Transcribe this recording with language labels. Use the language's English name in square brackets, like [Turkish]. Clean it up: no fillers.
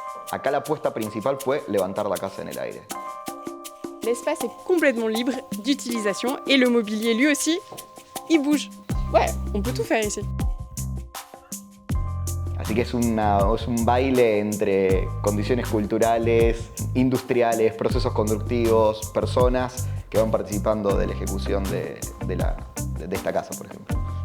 [Spanish] Acá la apuesta principal fue levantar la casa en el aire. [French] L'espace est complètement libre d'utilisation et le mobilier lui aussi, il bouge. Ouais, on peut tout faire ici. [Spanish] Así que es un baile entre condiciones culturales, industriales, procesos constructivos, personas que van participando de la ejecución de esta casa, por ejemplo.